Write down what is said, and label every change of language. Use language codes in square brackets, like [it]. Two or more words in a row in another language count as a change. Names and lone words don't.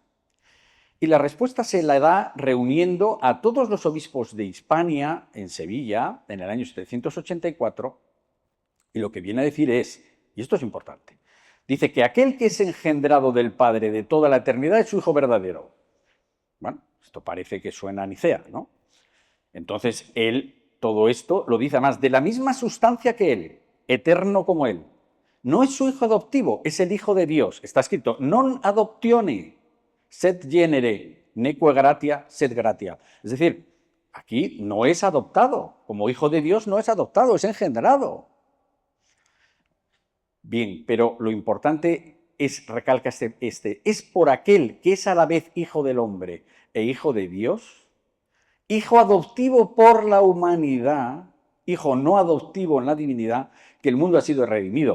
[es] Y la respuesta se la da reuniendo a todos los obispos de Hispania en Sevilla en el año 784, y lo que viene a decir es, y esto es importante, dice que aquel que es engendrado del Padre de toda la eternidad es su Hijo verdadero. Bueno, esto parece que suena a Nicea, ¿no? Entonces, él, todo esto, lo dice además de la misma sustancia que él, eterno como él. No es su hijo adoptivo, es el Hijo de Dios. Está escrito, [la] non adoptione, sed genere, neque gratia, sed gratia. [es] Es decir, aquí no es adoptado, como Hijo de Dios no es adoptado, es engendrado. Bien, pero lo importante es, recalca es por aquel que es a la vez Hijo del hombre e Hijo de Dios, Hijo adoptivo por la humanidad, hijo no adoptivo en la divinidad, que el mundo ha sido redimido.